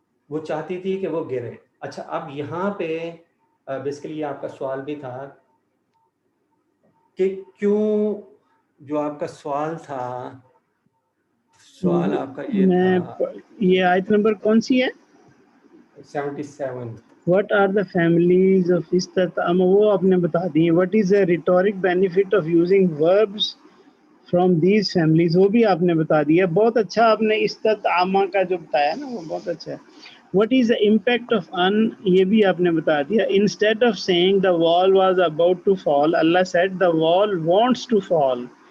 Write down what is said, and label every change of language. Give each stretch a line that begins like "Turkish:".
Urdu: وہ چاہتی تھی کہ وہ گرے. اچھا اب یہاں پہ بیسیکلی یہ آپ کا سوال بھی تھا کہ کیوں جو آپ کا سوال تھا آپ کا یہ تھا یہ آیت نمبر کون سی ہے؟ 77.
English: What are the families of istatama?
Urdu: وہ آپ نے بتا دی.
English: What is the rhetoric benefit of using verbs from these families?
Urdu: وہ بھی آپ نے بتا دیا. بہت اچھا آپ نے استطعامہ کا جو بتایا نا وہ بہت اچھا ہے.
English: What is the impact of an?
Urdu: یہ بھی آپ نے بتا دیا.
English: Instead of saying the wall was about to fall, Allah said the wall wants to fall.